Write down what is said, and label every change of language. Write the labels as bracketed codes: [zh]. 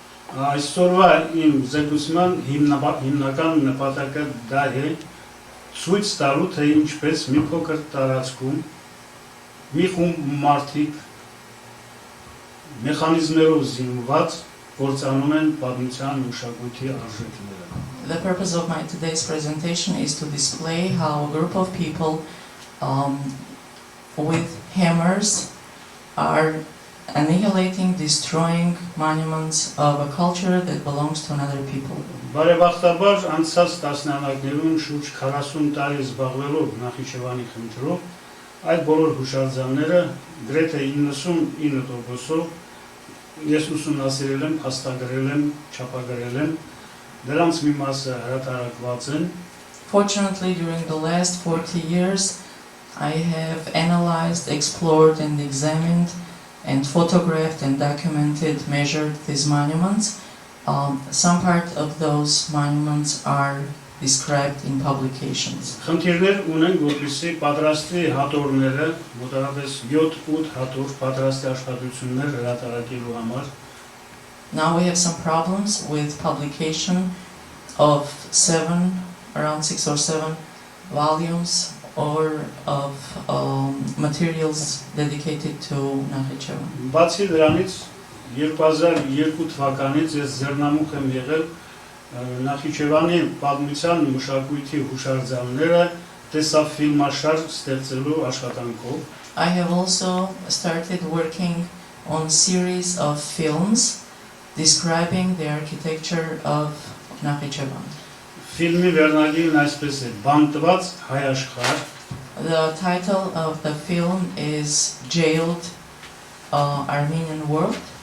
[hy] Այսօրվա իմ զեկուցման հիմնական նպատակը դա է ցույց տալու, թե ինչպես մի փոքր տարածքում մի խումբ մարդիկ մեխանիզմներով զինված կործանում են պատմության մշակույթի արժեքները։ [en] The purpose of my today's presentation is to display how a group of people with hammers are annihilating, destroying monuments of a culture that belongs to another people. [hy] Բարեբախտաբար անցած տասնամյակներում շուրջ 40 տարի զբաղվելով Նախիջևանի խնդրով, այդ բոլոր հուշարձանները գրեթե 99%-ով ես ուսումնասիրել եմ, փաստագրել եմ, չափագրել եմ, դրանց մի մասը հրատարակված են։ [en] Fortunately, during the last 40 years, I have analyzed, explored, and examined, and photographed and documented, measured these monuments. Some part of those monuments are described in publications. [hy] Խնդիրներ ունենք, որպեսզի պատրաստի հատորները, մոտավորապես 7-8 հատոր պատրաստի աշխատություններ հրատարակելու համար։ [en] Now we have some problems with publication of around 6 or 7 volumes or of materials dedicated to Nakhichevan. [hy] Բացի դրանից 2002 թվականից ես ձեռնամուխ եմ եղել Նախիջևանի պատմության մշակույթի հուշարձանները տեսաֆիլմաշար ստեղծելու աշխատանքով։ [en] I have also started working on a series of films describing the architecture of Nakhichevan. [hy] Ֆիլմի վերնագիրն այսպես է՝ Բանտված հայ աշխարհ։ [en] The title of the film is Jailed Armenian World.